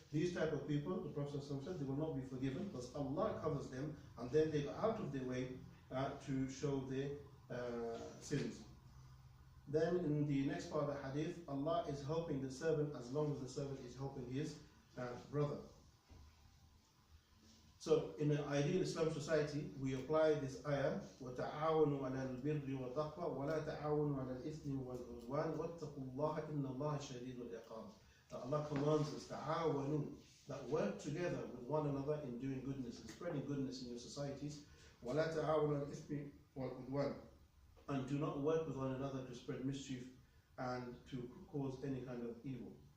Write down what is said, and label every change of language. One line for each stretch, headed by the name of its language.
English: These type of people, the Prophet said, they will not be forgiven because Allah covers them and then they go out of their way to show their sins. Then in the next part of the hadith, Allah is helping the servant as long as the servant is helping his brother. So in an ideal Islamic society, we apply this ayah,
Arabic: وَتَعَاوَنُوا عَلَى الْبِرِّ وَالتَّقْوَى وَلَا تَعَاوَنُوا عَلى الْإِثْمِ وَالْعُدْوَانِ وَاتَّقُوا اللَّهَ إِنَّ اللَّهَ شَدِيدُ الْعِقَابِ.
English: Allah commands us, ta'awanu, that work together with one another in doing goodness and spreading goodness in your societies.
Arabic: وَلَا تَعَاوَنُوا عَلَى الْإِثْمِ وَالْعُدْوَانِ.
English: And do not work with one another to spread mischief and to cause any kind of evil.